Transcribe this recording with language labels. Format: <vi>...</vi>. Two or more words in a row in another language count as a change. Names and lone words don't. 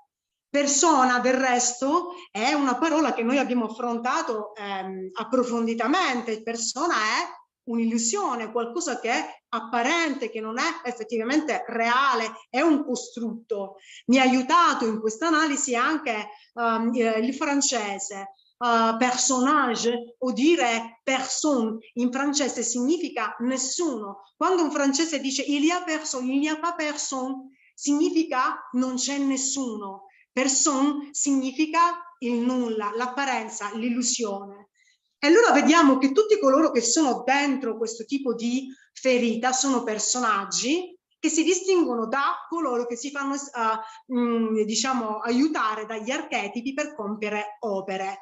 <it>Persona, del resto, è una parola che noi abbiamo affrontato approfonditamente. Persona è un'illusione, qualcosa che è apparente, che non è effettivamente reale, è un costrutto. Mi ha aiutato in questa analisi anche il francese. Personnage o dire personne in francese significa nessuno. Quando un francese dice</it> <fr>il y a personne, il n'y a pas personne,</fr> <it>significa non c'è nessuno. Personne significa il nulla, l'apparenza, l'illusione. E allora vediamo che tutti coloro che sono dentro questo tipo di ferita sono personaggi che si distinguono da coloro che si fanno diciamo aiutare dagli archetipi per compiere opere.</it>